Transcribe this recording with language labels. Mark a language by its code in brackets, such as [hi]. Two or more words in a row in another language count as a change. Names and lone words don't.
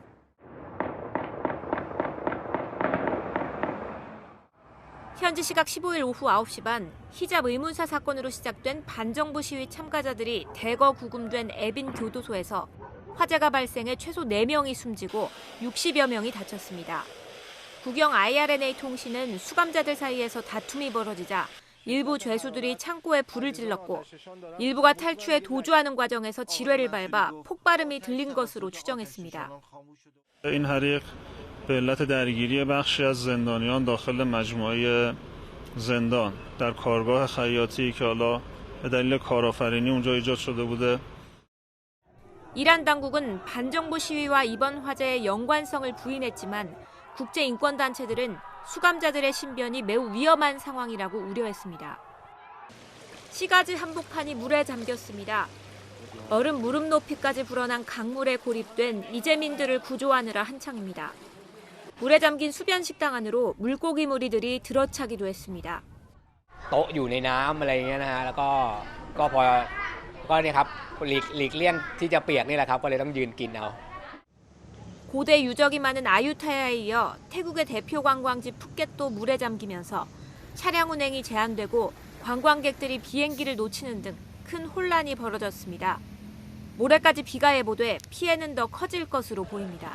[ko] 현지 시각 15일 오후 9시 반 히잡 의문사 사건으로 시작된 반정부 시위 참가자들이 대거 구금된 에빈 교도소에서 화재가 발생해 최소 4명이 숨지고 60여 명이 다쳤습니다. 국영 IRNA 통신은 수감자들 사이에서 다툼이 벌어지자 일부 죄수들이 창고에 불을 질렀고 일부가 탈출에 도주하는 과정에서 지뢰를 밟아 폭발음이 들린 것으로 추정했습니다. [fa] این حریق به علت درگیری بخشی از زندانیان داخل مجموعه زندان در کارگاه خیاطی که حالا به دلیل کارآفرینی اونجا ایجاد شده بوده. [ko] 이란 당국은 반정부 시위와 이번 화재의 연관성을 부인했지만 국제인권단체들은 수감자들의 신변이 매우 위험한 상황이라고 우려했습니다. 시가지 한복판이 물에 잠겼습니다. 얼음 무릎 높이까지 불어난 강물에 고립된 이재민들을 구조하느라 한창입니다. 물에 잠긴 수변 식당 안으로 물고기 무리들이 들어차기도 했습니다. [th] โต๊ะอยู่ในน้ำอะไรอย่างเงี้ยนะฮะแล้วก็เนี่ยครับหลีกเลี่ยงที่จะเปียกนี่แหละครับก็เลยต้องยืนกินเอา [ko] 고대 유적이 많은 아유타야에 이어 태국의 대표 관광지 푸켓도 물에 잠기면서 차량 운행이 제한되고 관광객들이 비행기를 놓치는 등 큰 혼란이 벌어졌습니다. 모레까지 비가 예보돼 피해는 더 커질 것으로 보입니다.